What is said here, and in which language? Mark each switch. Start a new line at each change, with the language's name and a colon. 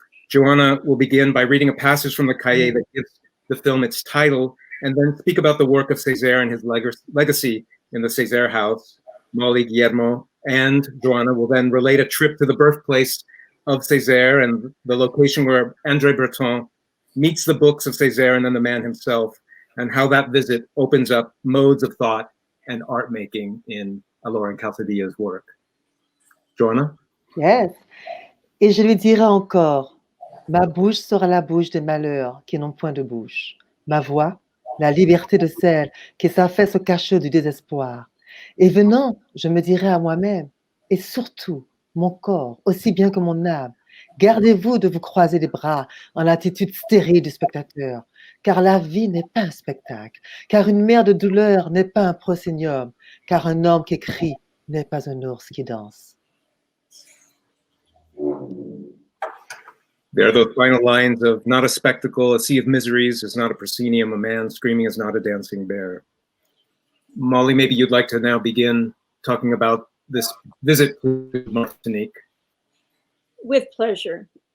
English: Johanna will begin by reading a passage from the cahier that gives the film its title, and then speak about the work of Césaire and his legacy in the Césaire house, Molly, Guillermo, and Johanna will then relate a trip to the birthplace of Césaire and the location where André Breton meets the books of Césaire and then the man himself, and how that visit opens up modes of thought and art making in Allora Calzadilla's work. Johanna? Yes.
French: Et je lui dirai encore, ma bouche sera la bouche des malheurs qui n'ont point de bouche. Ma voix, la liberté de celle qui s'affaisse au cachot du désespoir. Et venant, je me dirai à moi-même, et surtout mon corps, aussi bien que mon âme, gardez-vous de vous croiser les bras en l'attitude stérile du spectateur, car la vie n'est pas un spectacle, car une mer de douleur n'est pas un proscenium, car un homme qui crie n'est pas un ours qui danse.
English: There are those final lines of "not a spectacle, a sea of miseries is not a proscenium, a man screaming is not a dancing bear." Molly, maybe you'd like to now begin talking about this visit to Martinique. With pleasure.